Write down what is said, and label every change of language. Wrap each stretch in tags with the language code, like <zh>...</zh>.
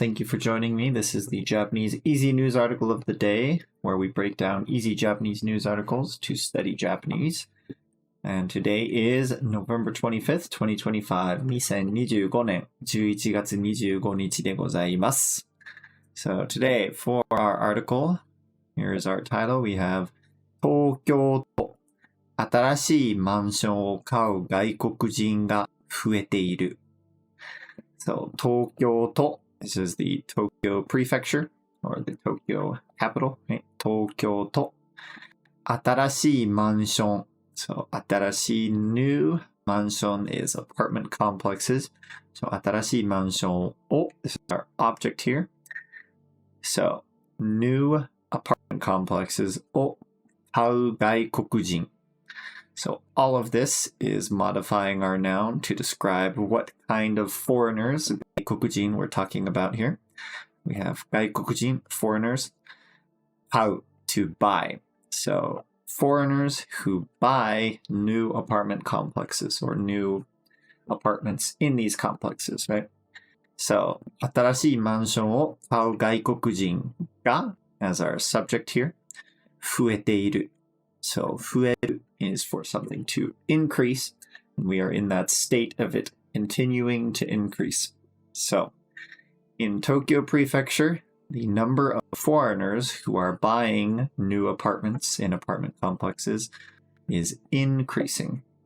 <en>Thank you for joining me. This is the Japanese Easy News Article of the Day, where we break down easy Japanese news articles to study Japanese. And today is November 25th, 2025,</en> <ja>2025年11月25日でございます。</ja> <en>So today, for our article, here is our title. We have</en> <ja>東京都新しいマンションを買う外国人が増えている。</ja> <en>So, Tokyo-to, this is the Tokyo prefecture, or the Tokyo capital, right?</en> <ja>Tokyo-to, 新しいマンション.</ja> <en>So,</en> <ja>新しい</ja> <en>new, mansion is apartment complexes. So,</en> <ja>新しいマンションを,</ja> <en>this is our object here. So, new apartment complexes</en> <ja>を買う外国人.</ja> <en>So all of this is modifying our noun to describe what kind of foreigners, 外国人 we're talking about here. We have 外国人, foreigners, 買う to buy. So foreigners who buy new apartment complexes or new apartments in these complexes, right?</en> <ja>So 新しいマンションを買う外国人が</ja> <en>as our subject here,</en> <ja>増えている.</ja> <en>So 増える is for something to increase, and we are in that state of it continuing to increase. So in Tokyo Prefecture, the number of foreigners who are buying new apartments in apartment complexes is increasing.</en>